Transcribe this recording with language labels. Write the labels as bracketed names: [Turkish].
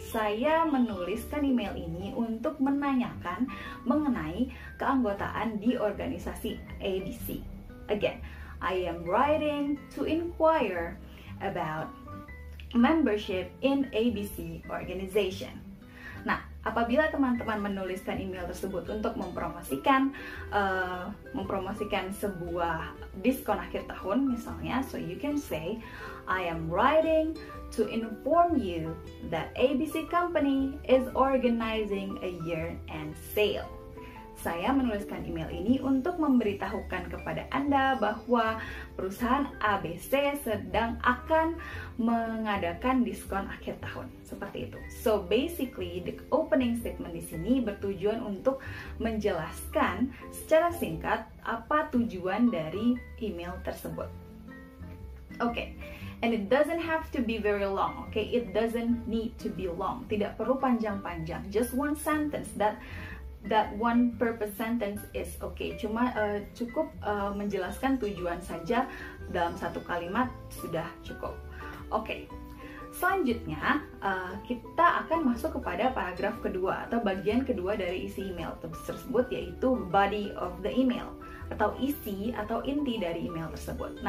[Indonesian] Saya menuliskan email ini untuk menanyakan mengenai keanggotaan di organisasi ABC. [English] Again, I am writing to inquire about membership in ABC organization. [Indonesian] Nah, apabila teman-teman menuliskan email tersebut untuk mempromosikan sebuah diskon akhir tahun misalnya, [English] so you can say, I am writing to inform you that ABC company is organizing a year-end sale. [Indonesian] Saya menuliskan email ini untuk memberitahukan kepada Anda bahwa perusahaan ABC sedang akan mengadakan diskon akhir tahun. Seperti itu. [English] So basically, the opening statement [Indonesian] di sini bertujuan untuk menjelaskan secara singkat apa tujuan dari email tersebut. [English] Okay. And it doesn't have to be very long, okay? It doesn't need to be long. [Indonesian] Tidak perlu panjang-panjang. [English] Just one sentence. That one purpose sentence is okay. [Indonesian] Cuma cukup menjelaskan tujuan saja dalam satu kalimat sudah cukup. Oke. Selanjutnya kita akan masuk kepada paragraf kedua atau bagian kedua dari isi email tersebut, yaitu body of the email atau isi atau inti dari email tersebut.